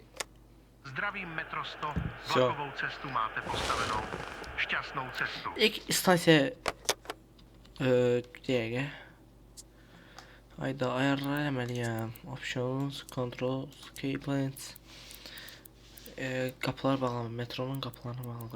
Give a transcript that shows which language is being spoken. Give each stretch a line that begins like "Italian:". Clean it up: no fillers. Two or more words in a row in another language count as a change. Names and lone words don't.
Czech: Zdravím Metro 100, vlakovou cestu máte postavenou. Šťastnou cestu.
Azerbaijani: İlk istansiya dəqiqə. Hayda ayarlar eləməliyəm.
English: Options, controls, keypoints.
Azerbaijani: Qapılar bağlanır. Metronun qapılarına bağlanır.